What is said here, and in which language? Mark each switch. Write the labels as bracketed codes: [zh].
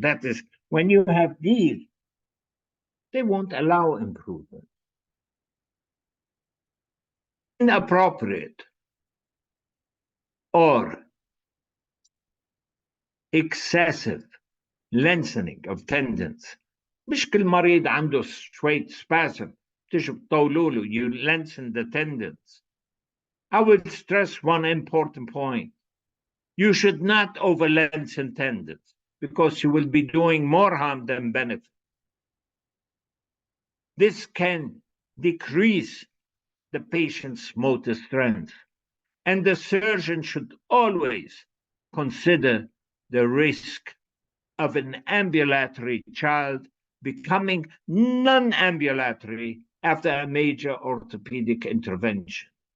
[en] That is, when you have these, they won't allow improvement. Inappropriate or excessive lengthening of tendons. [ar] مش كل مريض عنده شوية spasm تيجوا تطولوا له, [en] you lengthen the tendons. I would stress one important point. You should not over lengthen tendons, because you will be doing more harm than benefit. This can decrease the patient's motor strength, and the surgeon should always consider the risk of an ambulatory child becoming non-ambulatory after a major orthopedic intervention.